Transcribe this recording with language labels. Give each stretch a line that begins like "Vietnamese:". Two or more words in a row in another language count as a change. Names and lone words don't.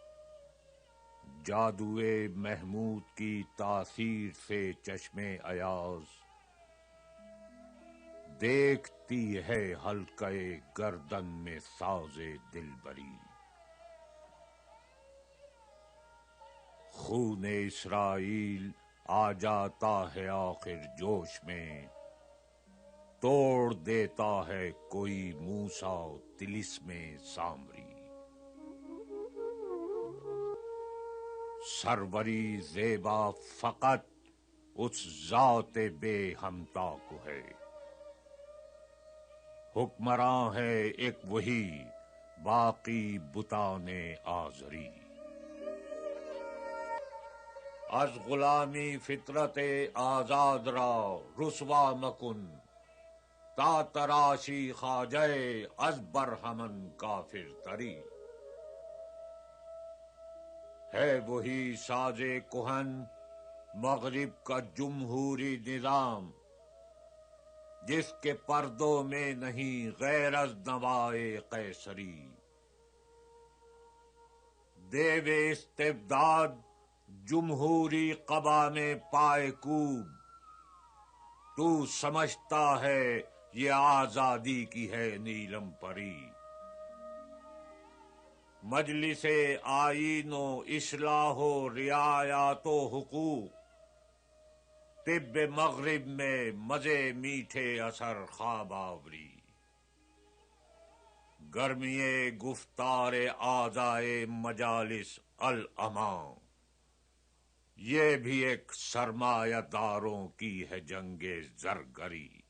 Urdu: جادوئے محمود کی تاثیر سے چشمے ایاز، دیکھتی ہے حلقہ گردن میں ساز دلبری۔ خون اسرائیل آ جاتا ہے آخر جوش میں، توڑ دیتا ہے کوئی موسیٰ طلسم سامری۔ سروری زیبا فقط اس ذات بے ہمتا کو ہے، حکمراں ہے ایک وہی باقی بتان آزری۔
Persian: از غلامی فطرت آزاد را رسوا مکن، تا تراشی خواجہ از برہمن کافر تری۔
Urdu: ہے وہی ساز کہن مغرب کا جمہوری نظام، جس کے پردوں میں نہیں غیر از نوائے قیصری۔ دیو استبداد جمہوری قبا میں پائے کوب، تو سمجھتا ہے یہ آزادی کی ہے نیلم پری۔ مجلس آئین و اصلاح و رعایات و حقوق، طب مغرب میں مزے میٹھے اثر خواب آوری۔ گرمی گفتار اعضائے مجالس الامان، یہ بھی ایک سرمایہ داروں کی ہے جنگ زرگری۔